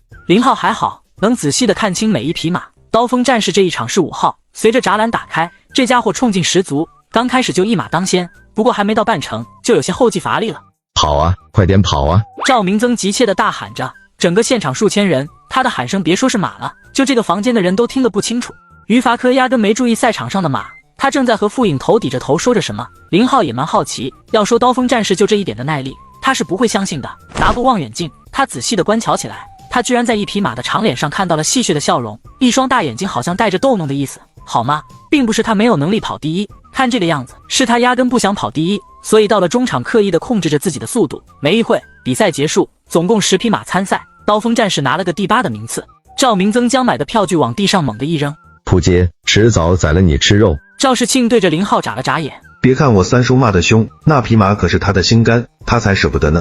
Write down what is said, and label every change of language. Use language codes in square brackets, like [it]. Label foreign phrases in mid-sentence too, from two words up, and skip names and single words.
[zh] 林浩還好，能仔細的看清每一匹馬。刀鋒戰士這一場是5號，隨着柵欄打開，這家伙衝勁十足，剛開始就一馬當先，不過還沒到半程就有些後繼乏力了。跑啊，快點跑啊！趙明增急切地大喊着，整個現場數千人，他的喊聲別說是馬了，就這個房間的人都聽得不清楚。於伐科壓根沒注意賽場上的馬，他正在和傅影头抵着頭說着什麼。林浩也蠻好奇，要說刀鋒戰士就這一點的耐力，他是不會相信的。拿過望遠鏡，他仔細地觀瞧起來，他居然在一匹馬的長臉上看到了戲謔的笑容，一雙大眼睛好像帶着逗弄的意思。好嗎？並不是他沒有能力跑第一，看這個樣子是他壓根不想跑第一，所以到了中場刻意地控制着自己的速度。沒一會，比賽結束，總共10匹馬參賽，刀鋒戰士拿了個第8的名次。趙明增將買的票據往地上猛地一扔，撲街，遲早宰了你吃肉。趙世慶對着林浩眨了眨眼，別看我三叔罵得兇，那匹馬可是他的心肝，他才捨不得呢。